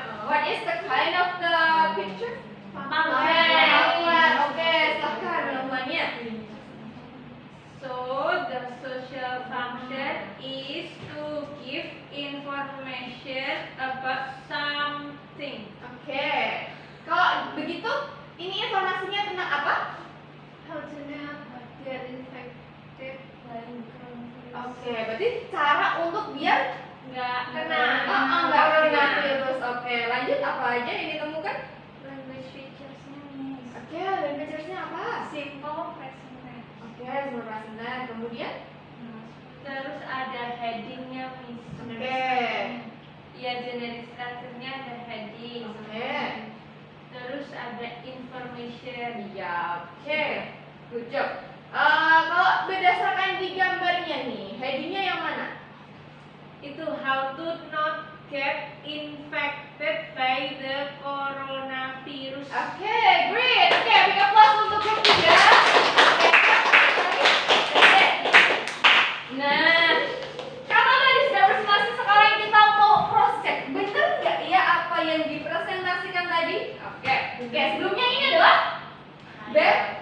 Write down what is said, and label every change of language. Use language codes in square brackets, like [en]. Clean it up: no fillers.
[en] What is the kind of the picture? [id] Pamflet. Oke, silakan namanya. [en] So the social function is to give information about something. [id] Oke. Kalau begitu, ini informasinya tentang apa? [en] How to know what get infected by coronavirus. [id] Oke, berarti cara untuk biar Nggak kena. nggak kena virus. Oke, lanjut apa aja yang ditemukan? [en] Language features- [id] nya nih. Oke, dan features-nya apa? [en] Simple present tense. [id] Oke, semua present. Kemudian? Terus ada heading-nya Miss. Oke. Ya, [en] generic structure- [id] nya ada heading. Oke. Terus ada information. Iya, oke. [en] Good job. [id] Kalau berdasarkan di gambarnya nih, headingnya yang mana? [en] Itu how to not get infected by the coronavirus. Oke, great. [id] Oke, [en] big applause [id] untuk grup 3. Oke. Nah, karena tadi sudah presentasi, sekarang kita mau cross check. Bener nggak ya apa yang dipresentasikan tadi? Oke, sebelumnya ini adalah benar.